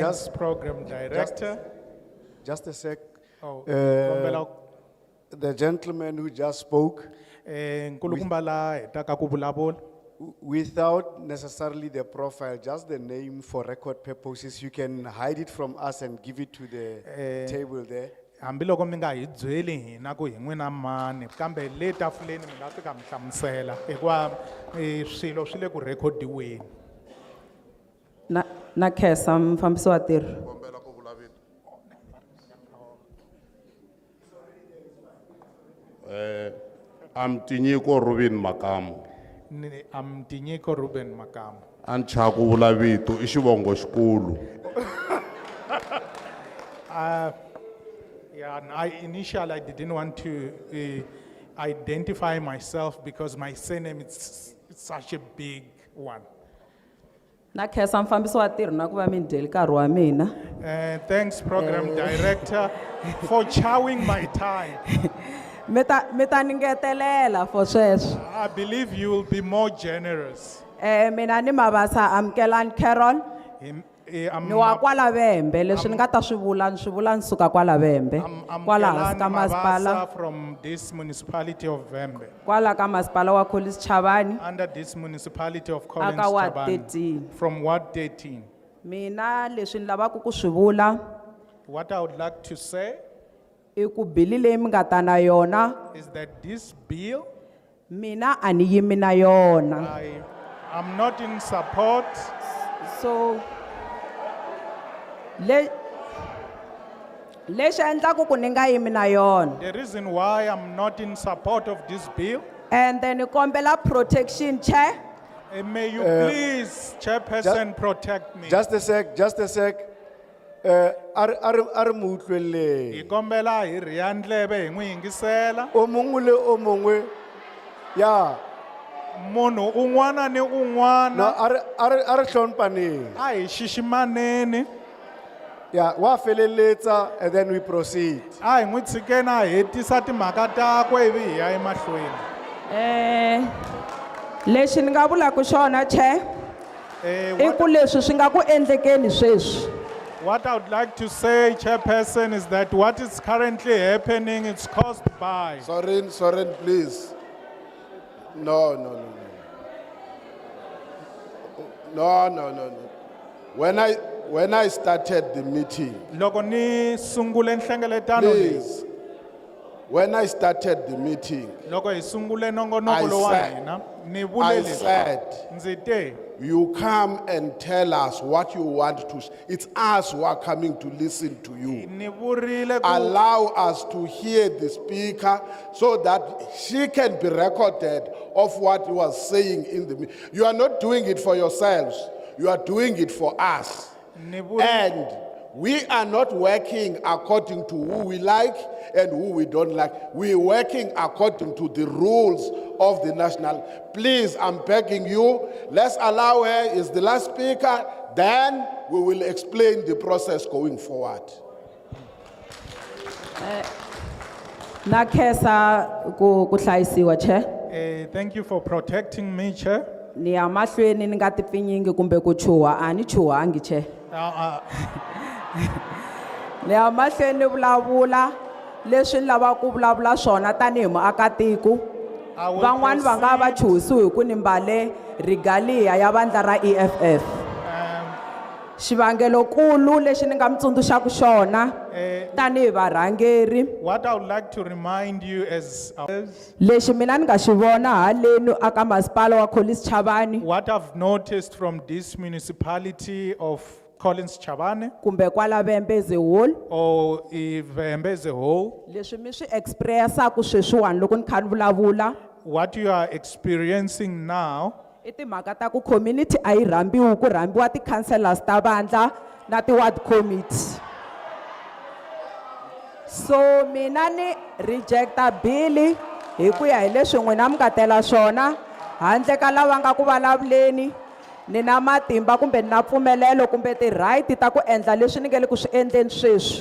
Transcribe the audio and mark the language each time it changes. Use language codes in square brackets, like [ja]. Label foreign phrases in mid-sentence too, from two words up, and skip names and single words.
[en] Just- Program Director. Just a sec. Oh, Uh, [ts] kombela- [en] The gentleman who just spoke, [ts] nkulukumba la hetaka ku vulavula. [en] without necessarily the profile, just the name for record purposes, you can hide it from us and give it to the table there. [ts] Hambiloko mi nga hi byeli hina ku hi n'wina mani kambe le tafuleni mi nga fika mi hlamusela hikuva swilo swi le ku rekhodiweni. Nakhesa mfambisi wa tirho. [en] I'm Tinyiko Ruben Makamu. I'm Tinyiko Ruben Makamu. [ts] A ni chava ku vula vito i xivongo xikulu. [en] Yeah, and initially I didn't want to identify myself because my surname is it's such a big one. [ts] Nakhesa mfambisi wa tirho na ku va mi dyeli nkarhi wa mina. [en] Thanks, Program Director, for chowing my time. [ts] Mi ta ningetelela for sweswo. [en] I believe you will be more generous. [ts] Mina ni mavasa amukelani Carol. Ni wa kwala Vembe, leswi ni nga ta swi vula ni suka kwala Vembe. Kwala hansi ka masipala, [en] From this municipality of Vembe, [ts] kwala ka masipala wa Collins Chavani. [en] under this municipality of Collins [ts] Aka Ward Chabane, 13. [en] from Ward 13. [ts] Mina leswi ni lavaka ku swi vula [en] What I would like to say [ts] i ku bili leyi mi nga ta na yona [en] is that this bill, [ts] mina a ni yimi na yona. [en] I am not in support. [ts] So lexi endlaku ku ni nga yimi na yona. [en] The reason why I'm not in support of this bill, [ts] And then ni kombela [en] protection chair. may you please, Chairperson, protect me. Just a sec, just a sec. [st] Ar mo utlweleng. [ts] Hi kombela hi riha ndleve hi n'wi yingisela. [st] O mongwe le o mongwe, ya. [ts] Munhu un'wana ni un'wana. [st] No, ar hlompaneng. [ts] A hi xiximaneni. [en] Yeah, [ts] wa feleletsa [en] and then we proceed. [ts] A hi n'wi tshikeni a hetisa timhaka takwe ivi hi ya emahlweni. Lexi ni nga vulaka xona chair i ku leswi swi nga ku endlekeni sweswi. [en] What I would like to say, Chairperson, is that what is currently happening is caused by. Soren, please. No. No. When I started the meeting, [ts] Loko ni sungule nhlengeletano leyi, [en] please, when I started the meeting, [ts] loko hi sungule nongonoko lowu wa hina, ni vule [en] I [ts] leswi. [en] said, [ts] Ndzi te, [en] you come and tell us what you want to. It's us who are coming to listen to you. [ts] ni vurile ku [en] Allow us to hear the speaker so that she can be recorded of what you are saying in the meeting. You are not doing it for yourselves. You are doing it for us. And we are not working according to who we like and who we don't like. We are working according to the rules of the national. Please, I'm begging you, let's allow her as the last speaker, then we will explain the process going forward. [ts] Nakhesa ku hlayisiwa chair. [en] Thank you for protecting me, Chair. [ts] Ni ya mahlweni ni nga tipfinyingi kumbe ku chuha, a ni chuhangi chair. Ni ya mahlweni ni vulavula leswi ni lavaka ku vulavula swona tanihi muakatiko. [en] I will [ts] Van'wani va nga va chuhisiwi hi ku ni mbale regalia ya vandla ra EFF. Xivangelo kulu lexi ni nga mi tsundzuxaka xona tanihi varhangeri. [en] What I would like to remind you as [ts] Lexi mina ni nga xi vona haleni aka masipala wa Collins Chavani. [en] what I've noticed from this municipality of Collins Chavane [ts] Kumbe kwala Vembeze Hall. [en] or Vembeze Hall, [ts] Leswi mi swi expressaku sweswiwani loko ni kha ni vulavula. [en] what you are experiencing now [ts] I timhaka ta ku community a yi rhambiwi ku rhambiwa ti-councillors ta vandla na ti-ward committee. So mina ni rejecta bill hi ku ya hi leswi n'wina mi nga tela swona handle ka lava nga ku vulavuleni ni na matimba kumbe ni na mpfumelelo kumbe ti-right ta ku endla leswi ni nge le ku swi endleni sweswi.